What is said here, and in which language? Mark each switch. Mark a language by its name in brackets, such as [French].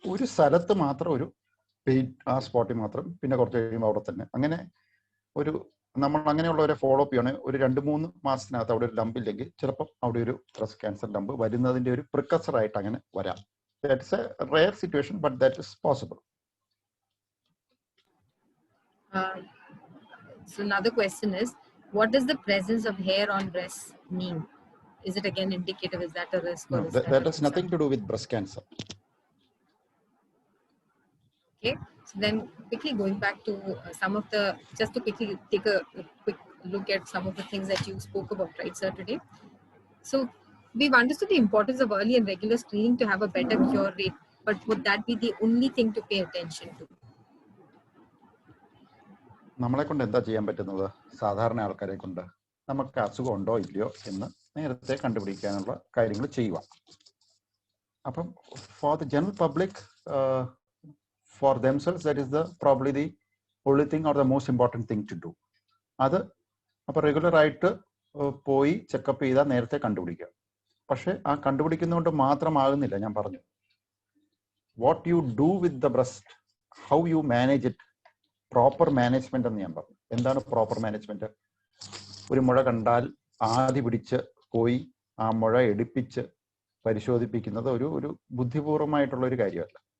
[Malayalam] ഒരു സ്ഥലത്ത് മാത്രം ഒരു പെയിൻ, ആ സ്പോട്ടിൽ മാത്രം, പിന്നെ കുറച്ച് കഴിയുമ്പോൾ അവിടെ തന്നെ. അങ്ങനെ നമ്മൾ അങ്ങനെയുള്ളവരെ ഫോളോ അപ്പ് ചെയ്യണം. ഒരു 2-3 മാസത്തിനകത്ത് അവിടെ ഒരു ലംബ് ഇല്ലെങ്കിൽ ചിലപ്പോൾ അവിടെ ഒരു ബ്രസ്റ്റ് ക്യാൻസർ ലംബ് വരുന്നതിന്റെ ഒരു പ്രിക്കസർ ആയിട്ട് അങ്ങനെ വരാം. [English] That's a rare situation, but that is possible. So another question is, what does the presence of hair on breasts mean? Is it again indicative? Is that a risk? No, that has nothing to do with breast cancer. Okay, so then quickly going back to some of the, just to quickly take a quick look at some of the things that you spoke about, right, sir, today. So we've understood the importance of early and regular screening to have a better cure rate, but would that be the only thing to pay attention to? [Malayalam] നമ്മളെ കൊണ്ട് എന്താ ചെയ്യാൻ പറ്റുന്നത്? സാധാരണ ആൾക്കാരെ കൊണ്ട് നമുക്ക് അസുഖം ഉണ്ടോ ഇല്ലയോ എന്ന് നേരത്തെ കണ്ടുപിടിക്കാനുള്ള കാര്യങ്ങൾ ചെയ്യുക. [English] അപ്പം for the general public, for themselves, that is probably the only thing or the most important thing to do. [Malayalam] അത് അപ്പോൾ റെഗുലർ ആയിട്ട് പോയി ചെക്കപ്പ് ചെയ്താൽ നേരത്തെ കണ്ടുപിടിക്കുക. പക്ഷെ ആ കണ്ടുപിടിക്കുന്നതുകൊണ്ട് മാത്രമാകുന്നില്ല. ഞാൻ പറഞ്ഞു, [English] what you do with the breast, how you manage it, [Malayalam] proper management എന്ന് ഞാൻ പറഞ്ഞു. എന്താണ് പ്രോപ്പർ മാനേജ്മെന്റ്? ഒരു മുഴ കണ്ടാൽ ആദ്യ പിടിച്ച് പോയി ആ മുഴ എടുപ്പിച്ച് പരിശോധിപ്പിക്കുന്നത് ഒരു ബുദ്ധിപൂർവമായിട്ടുള്ള ഒരു കാര്യമല്ല.